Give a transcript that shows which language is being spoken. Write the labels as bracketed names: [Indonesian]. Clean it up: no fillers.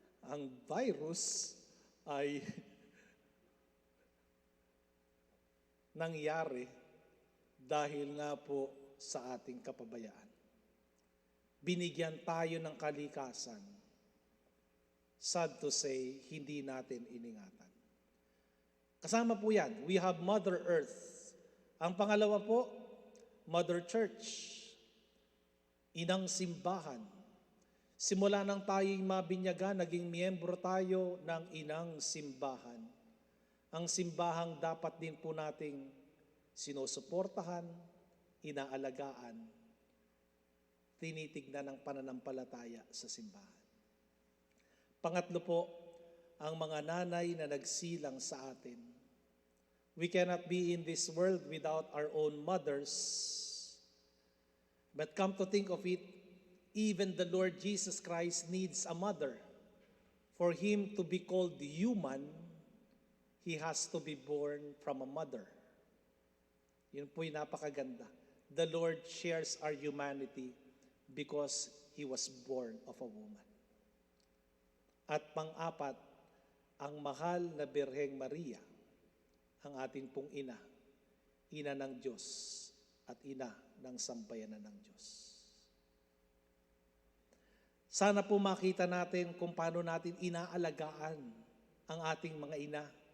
[Filipino] Ang virus ay nangyari dahil nga po sa ating kapabayaan. Binigyan tayo ng kalikasan. [English] Sad to say, [Filipino] hindi natin iningatan. Kasama po yan, [English] we have Mother Earth. [Filipino] Ang pangalawa po, Mother Church, inang simbahan. Simula nang tayo'y mabinyagan, naging miyembro tayo ng inang simbahan. Ang simbahang dapat din po nating sinusuportahan, inaalagaan, tinitignan ng pananampalataya sa simbahan. Pangatlo po, ang mga nanay na nagsilang sa atin. [English] We cannot be in this world without our own mothers. But come to think of it, even the Lord Jesus Christ needs a mother. For Him to be called human, He has to be born from a mother. [Filipino] Yun po'y napakaganda. [English] The Lord shares our humanity because He was born of a woman. [Filipino] At pang-apat, ang mahal na Birheng Maria, ang ating pong ina, ina ng Diyos at ina ng sambayanan ng Diyos. Sana po makita natin kung paano natin inaalagaan ang ating mga ina.